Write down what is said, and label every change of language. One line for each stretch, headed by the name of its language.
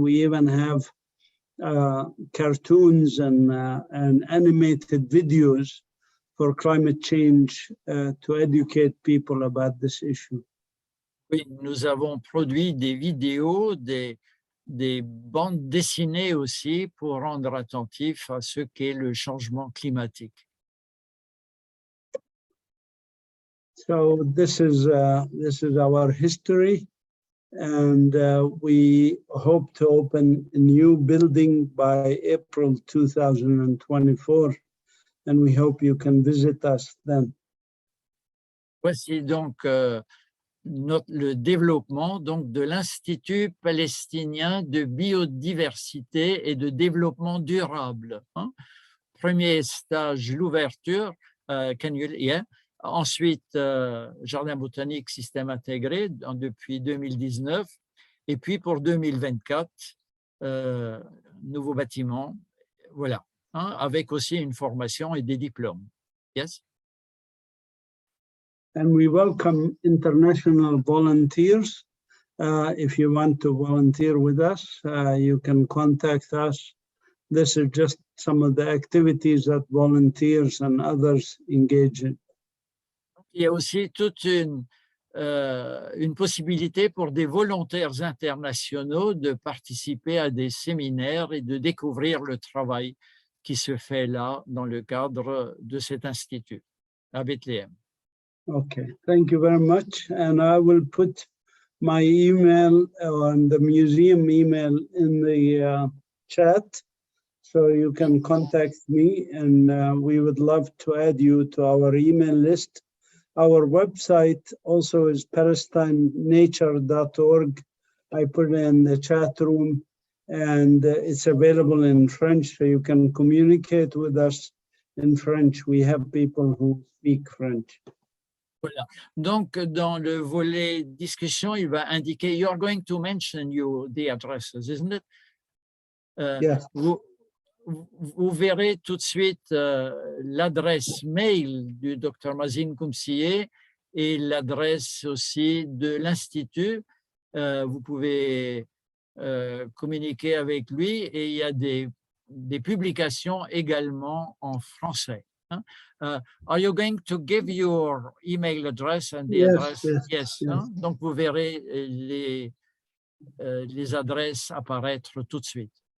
English: We even have cartoons and animated videos for climate change to educate people about this issue.
French: Oui, nous avons produit des vidéos, des bandes dessinées aussi pour rendre attentif à ce qu'est le changement climatique.
English: So this is our history, and we hope to open a new building by April 2024 and we hope you can visit us then.
French: Voici donc le développement donc, de l'Institut palestinien de biodiversité et de développement durable. Hein. Premier stage, l'ouverture, ensuite jardin botanique système intégré depuis 2019, et puis pour 2024, nouveau bâtiment, voilà, hein, avec aussi une formation et des diplômes.
English: Yes? And we welcome international volunteers. If you want to volunteer with us, you can contact us. This is just some of the activities that volunteers and others engage in.
French: Il y a aussi toute une possibilité pour des volontaires internationaux de participer à des séminaires et de découvrir le travail qui se fait là dans le cadre de cet institut à Bethléem.
English: Okay, thank you very much. And I will put my email on the museum email in the chat, so you can contact me, and we would love to add you to our email list. Our website also is palestinenature.org. I put it in the chat room, and it's available in French, so you can communicate with us in French. We have people who speak French.
French: Voilà. Donc, dans le volet discussion, il va indiquer,
English: you are going to mention the addresses, isn't it? Yes.
French: Vous verrez tout de suite l'adresse mail du Dr Mazin Koumsié et l'adresse aussi de l'Institut. Vous pouvez communiquer avec lui, et il y a des publications également en français. Hein?
English: Are you going to give your email address and the address? Yes. Hein?
French: Donc, vous verrez les adresses apparaître tout de suite.